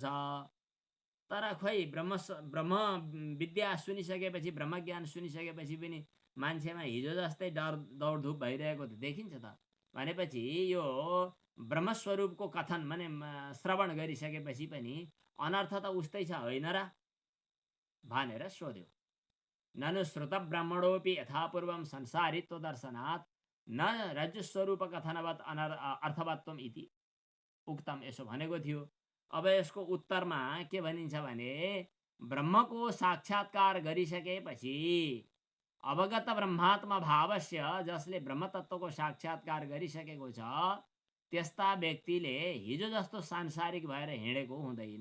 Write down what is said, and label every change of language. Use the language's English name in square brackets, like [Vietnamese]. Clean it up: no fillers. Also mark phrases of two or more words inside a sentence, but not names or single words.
[Nepali] तर खोइ ब्रह्म विद्या सुनिसकेपछि, ब्रह्मज्ञान सुनिसकेपछि पनि मान्छेमा हिजो जस्तै डर दौडधुप भइरहेको त देखिन्छ त। भनेपछि यो ब्रह्मस्वरूपको कथन माने श्रवण गरिसकेपछि पनि अनर्थ त उस्तै छ होइन र भनेर सोध्यो। [Sanskrit] ननु श्रुत ब्राह्मणोपि यथापूर्वं संसारित्व दर्शनात् न रज्जुस्वरूप कथनवत् अर्थवत्वम इति उक्तम, [Nepali] यसो भनेको थियो। अब यसको उत्तरमा के भनिन्छ भने ब्रह्मको साक्षात्कार गरिसकेपछि [Sanskrit] अवगत ब्रह्मात्म भावस्य, [Nepali] जसले ब्रह्म तत्त्वको साक्षात्कार गरिसकेको छ, त्यस्ता व्यक्तिले हिजो जस्तो सांसारिक भएर हिँडेको हुँदैन।